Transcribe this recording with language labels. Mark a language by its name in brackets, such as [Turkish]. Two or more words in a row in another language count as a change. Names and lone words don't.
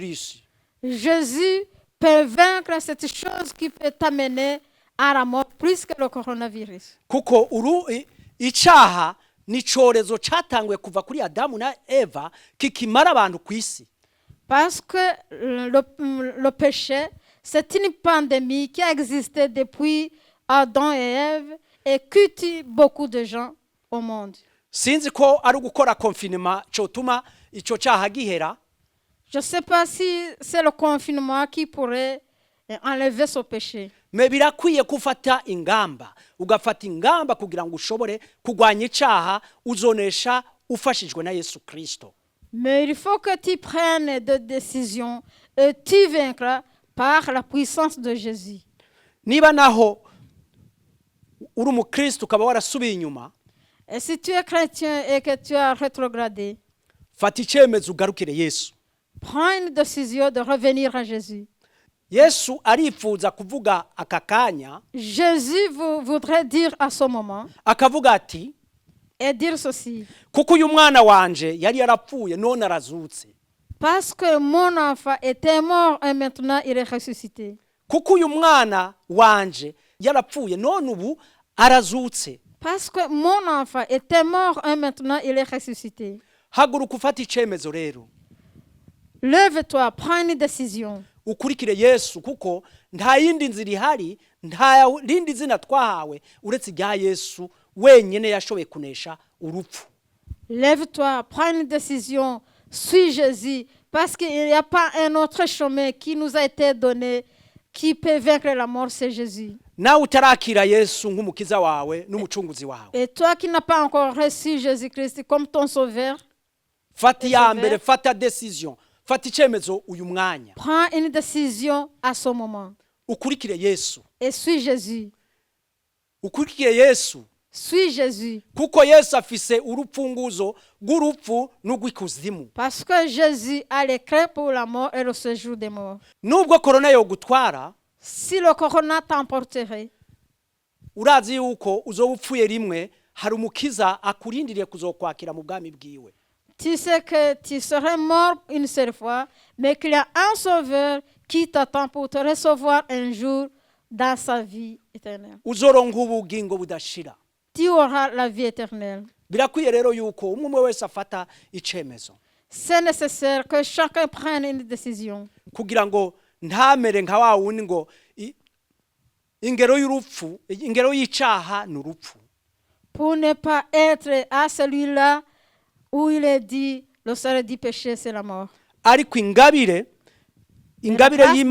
[French] Jésus peut vaincre cette chose qui peut t'amener à la mort plus que le coronavirus. [Rundi] kuko icyaha ni icyorezo cyatanguye kuva kuri Adamu na Eva kikimara abantu ku isi. [French] Parce que le péché, c'est une pandémie qui a existé depuis Adam et Ève et qui tue beaucoup de gens au monde. [Rundi] Sinzi ko ari ugukora confinement cyotuma icyo cyaha gihera. [French] Je ne sais pas si c'est le confinement qui pourrait enlever ce péché. [Rundi] Me birakwiye kufata ingamba, ugafata ingamba kugira ngo ushobore kugwanya icyaha uzonesha ufashijwe na Yesu Kristo. [French] Mais il faut que tu prennes des décisions et tu vaincras par la puissance de Jésus. [Rundi] Niba naho uri umukristo ukaba warasubiye inyuma, [French] Et si tu es chrétien et que tu as rétrogradé, [Rundi] fata icyemezo ugarukire Yesu. [French] prends une décision de revenir à Jésus. [Rundi] Yesu arifuza kuvuga aka kanya, [French] Jésus voudrait dire à ce moment [Rundi] akavuga ati, [French] et dire ceci. [Rundi] kuko uyu mwana wanje yari yarapfuye none arazutse. [French] Parce que mon enfant était mort et maintenant il est ressuscité. [Rundi] Kuko uyu mwana wanje yarapfuye none ubu arazutse. [French] Parce que mon enfant était mort et maintenant il est ressuscité. [Rundi] Haguruka ufata icyemezo rero. [French] Lève-toi, prends une décision. [Rundi] Ukurikire Yesu kuko nta yindi nzira ihari, nta rindi zina twahawe uretse rya Yesu wenyine yashoboye kunesha urupfu. [French] Lève-toi, prends une décision, suis Jésus, parce qu'il n'y a pas un autre chemin qui nous a été donné qui peut vaincre la mort, c'est Jésus. [Rundi] Nawe utarakira Yesu nk'umukiza wawe n'umucunguzi wawe, [French] Et toi qui n'as pas encore reçu Jésus-Christ comme ton sauveur, [Rundi] fata iya mbere, fata decision, fata icyemezo uyu mwanya, [French] prends une décision à ce moment [Rundi] ukurikire Yesu. [French] et suis Jésus. [Rundi] Ukurikire Yesu [French] Suis Jésus. [Rundi] kuko Yesu afise urupfunguzo rw'urupfu n'urw'ikuzimu. [French] Parce que Jésus a les clés pour la mort et le séjour des morts. [Rundi] Nubwo korona yogutwara, [French] Si le corona t'emporterait, [Rundi] urazi yuko uzoba upfuye rimwe, hari umukiza akurindiriye kuzokwakira mu bwami bwiwe. [French] tu sais que tu serais mort une seule fois, mais qu'il y a un sauveur qui t'attend pour te recevoir un jour dans sa vie éternelle. [Rundi] Uzoronka ubugingo budashira. [French] Tu auras la vie éternelle. [Rundi] Birakwiye rero yuko umwe wese afata icyemezo [French] C'est nécessaire que chacun prenne une décision. [Rundi] kugira ngo ntamere nka wa wundi ngo ingero y'urupfu, ingero y'icyaha ni urupfu. [French] Pour ne pas être à celui-là où il est dit, le salaire du péché, c'est la mort. [Rundi] Ariko ingabire [French] grâce de